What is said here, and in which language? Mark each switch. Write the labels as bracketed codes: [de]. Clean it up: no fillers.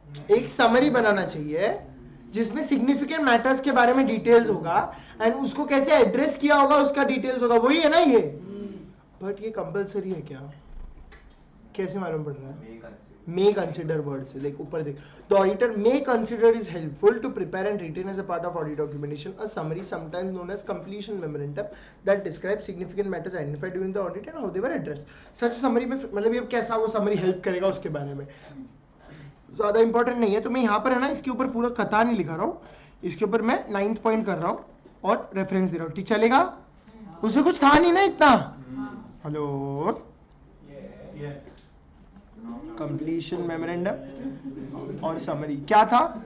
[hi] एक समरी बनाना चाहिए जिसमें सिग्निफिकेंट मैटर्स के बारे में डिटेल्स होगा एंड उसको कैसे एड्रेस किया होगा उसका डिटेल्स होगा, वही है ना ये। बट ये कंपलसरी है क्या? कैसे मालूम पड़ रहा है? [en] may consider [hi] वर्ड से, लाइक ऊपर देख। [en] The auditor may consider is helpful to prepare and retain as a part of audit documentation a summary, sometimes known as completion memorandum, that describes significant matters identified during the audit and how they were addressed. Such summary [hi] में मतलब ये कैसा वो summary help करेगा उसके बारे में ज्यादा इंपॉर्टेंट नहीं है। तो मैं यहाँ पर है ना इसके ऊपर पूरा कथा नहीं लिखा रहा हूँ, इसके ऊपर मैं 9th पॉइंट कर रहा हूँ और रेफरेंस दे रहा हूँ। ठीक चलेगा? उसमें कुछ था नहीं ना इतना। हेलो, कंप्लीशन मेमोरेंडम और समरी क्या था?